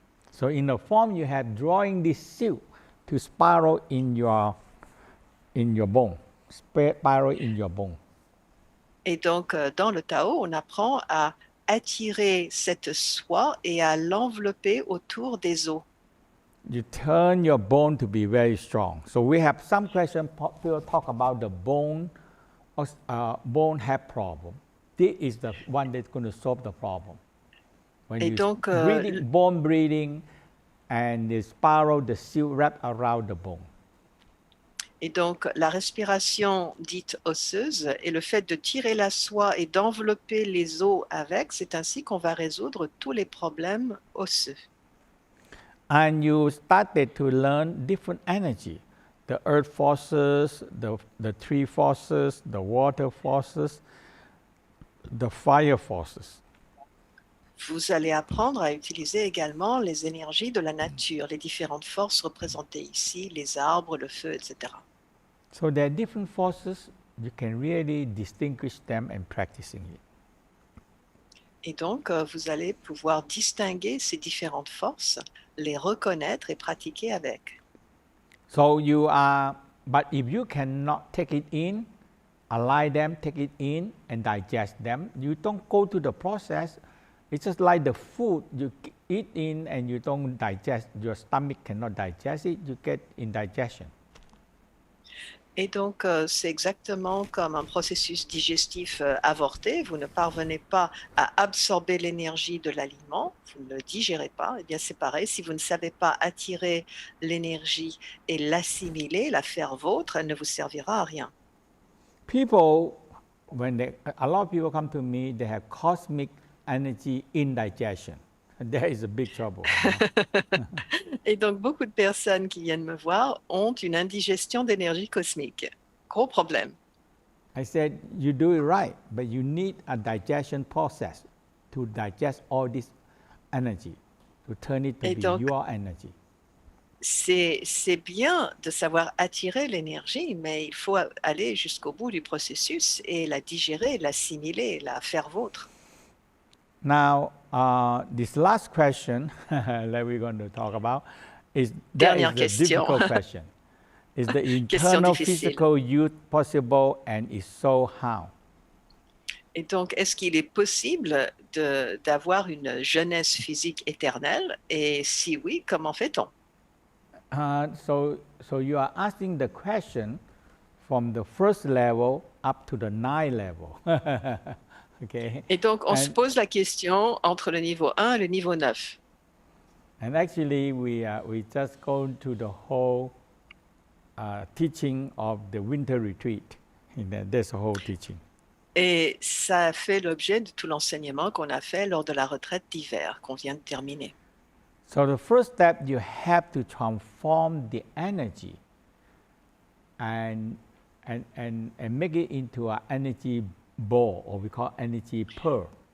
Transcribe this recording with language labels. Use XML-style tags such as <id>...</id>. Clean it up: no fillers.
<en>So in the form you have drawing this silt to spiral in your bone, spiral in your bone.</en> <fr>Et donc, dans le Tao, on apprend à attirer cette soie et à l'envelopper autour des os.</fr> <en>You turn your bone to be very strong. So we have some question. People talk about the bone health problem. This is the one that's going to solve the problem. When</en> <fr>Et</fr> <en>you</en> <fr>donc,</fr> <en>bone breathing, and the spiral, the silt wrap around the bone.</en> <fr>Et donc, la respiration dite osseuse et le fait de tirer la soie et d'envelopper les os avec, c'est ainsi qu'on va résoudre tous les problèmes osseux.</fr> <en>And you started to learn different energy, the earth forces, the tree forces, the water forces, the fire forces.</en> <fr>Vous allez apprendre à utiliser également les énergies de la nature, les différentes forces représentées ici, les arbres, le feu, etc.</fr> <en>So there are different forces. You can really distinguish them and practicing it.</en> <fr>Et donc, vous allez pouvoir distinguer ces différentes forces, les reconnaître et pratiquer avec.</fr> <en>So but if you cannot take it in, align them, take it in and digest them, you don't go to the process. It's just like the food you eat in and you don't digest, your stomach cannot digest it, you get indigestion.</en> <fr>Et donc, c'est exactement comme un processus digestif avorté. Vous ne parvenez pas à absorber l'énergie de l'aliment, vous ne le digérez pas. Eh bien, c'est pareil, si vous ne savez pas attirer l'énergie et l'assimiler, la faire vôtre, elle ne vous servira à rien.</fr> <en>People, a lot of people come to me, they have cosmic energy indigestion. There is a big trouble.</en> <fr>Et donc, beaucoup de personnes qui viennent me voir ont une indigestion d'énergie cosmique. Gros problème.</fr> <en>I said, you do it right, but you need a digestion process to digest all this energy, to turn it to</en> <fr>Et</fr> <en>be</en> <fr>donc,</fr> <en>your energy.</en> <fr>c'est bien de savoir attirer l'énergie, mais il faut aller jusqu'au bout du processus et la digérer, l'assimiler, la faire vôtre.</fr> <en>Now, this last question that we're going to talk about is</en> <fr>Dernière</fr> <en>the difficult question. Is the internal physical youth possible, and if so, how?</en> <fr>Et donc, est-ce qu'il est possible d'avoir une jeunesse physique éternelle? Et si oui, comment fait-on?</fr> <en>So you are asking the question from the first level up to the ninth level. Okay.</en> <fr>Et donc, on se</fr> <en>And</en> <fr>pose la question entre le niveau 1 et le niveau 9.</fr> <en>and actually we just go to the whole teaching of the winter retreat. That's the whole teaching.</en> <fr>Et ça fait l'objet de tout l'enseignement qu'on a fait lors de la retraite d'hiver qu'on vient de terminer.</fr> <en>So the first step, you have to transform the energy and make it into an energy ball, or we call energy pearl.</en>